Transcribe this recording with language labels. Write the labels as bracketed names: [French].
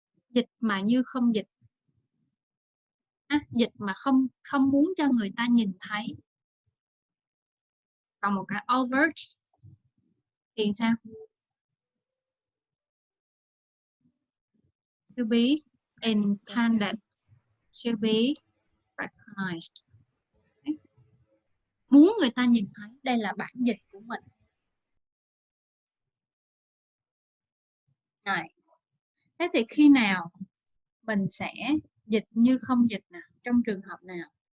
[Vietnamese] Dịch mà như không dịch. Dịch mà không muốn cho người ta nhìn thấy. Còn một cái overt thì sao? [English] To be intended, to be recognized. [Vietnamese] Muốn người ta nhìn thấy, đây là bản dịch của mình. Này. Thế thì khi nào mình sẽ dịch như không dịch nào? Trong trường hợp nào?